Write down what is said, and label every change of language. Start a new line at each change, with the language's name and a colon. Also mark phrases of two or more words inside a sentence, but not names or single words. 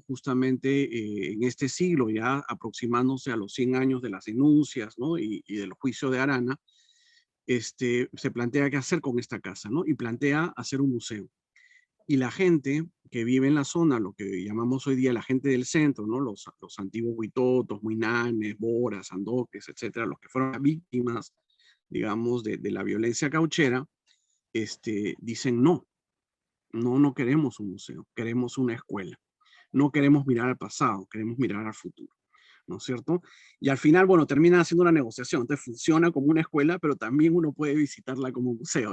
Spanish: Justamente en este siglo, ya aproximándose a los 100 años de las denuncias, ¿no? y del juicio de Arana, se plantea qué hacer con esta casa, ¿no? Y plantea hacer un museo. Y la gente que vive en la zona, lo que llamamos hoy día la gente del centro, ¿no? Los antiguos huitotos, muinanes, boras, andoques, etcétera, los que fueron víctimas, digamos, de la violencia cauchera, dicen no queremos un museo, queremos una escuela. No queremos mirar al pasado, queremos mirar al futuro, ¿no es cierto? Y al final, bueno, termina haciendo una negociación. Entonces funciona como una escuela, pero también uno puede visitarla como museo.